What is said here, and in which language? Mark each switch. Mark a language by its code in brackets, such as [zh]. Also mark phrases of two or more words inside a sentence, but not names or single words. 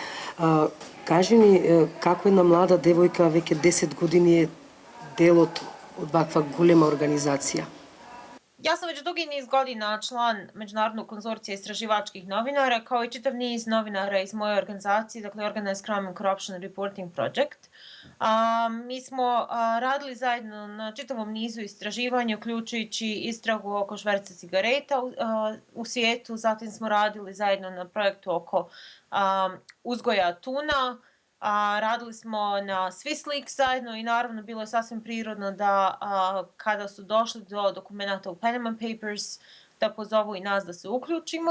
[mk] Кажи ни како една млада девојка веќе 10 години е дел од ваква голема организација? Јас сум веќе [bs] дуги низ година члан Меѓународног конзорција истраживачких новинара, као и читав низ новинара из моја организација, [en] dakle Organized Crime and Corruption Reporting Project. [bs] Mi smo radili zajedno na čitavom nizu istraživanja, uključujući istragu oko šverca cigareta u svijetu, zatim smo radili zajedno na projektu oko uzgoja tuna, radili smo na Swiss Leaks zajedno i naravno bilo je sasvim prirodno da kada su došli do dokumenta u Panama Papers da pozovu i nas da se uključimo.